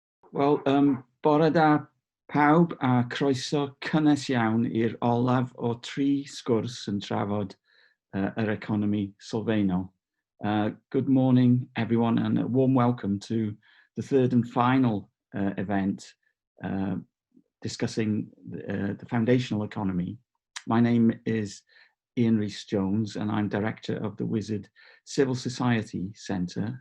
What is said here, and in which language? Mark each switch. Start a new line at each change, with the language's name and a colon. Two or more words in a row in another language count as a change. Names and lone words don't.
Welsh: Wel, bore da pawb a croeso cynnes iawn i'r olaf o 3 sgwrs yn trafod yr economi sylfaenol.
English: Good morning, everyone, and a warm welcome to the third and final event discussing the foundational economy. My name is Ian Rhys-Jones, and I'm director of the Wizard Civil Society Centre.